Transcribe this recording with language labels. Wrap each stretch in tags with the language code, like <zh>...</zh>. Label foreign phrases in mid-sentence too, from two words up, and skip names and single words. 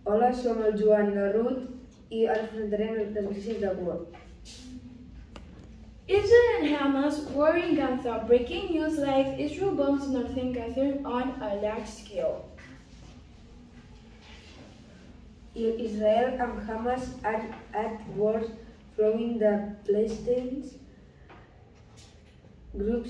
<ca>Hola, som el Joan i la Ruth i ara us presentarem les notícies de Cuba.</ca> <en>Israel and Hamas war in Gaza. Breaking news live: Israel bombs northern Gaza on a large scale. Israel and Hamas are at war following the Palestinian group's</en>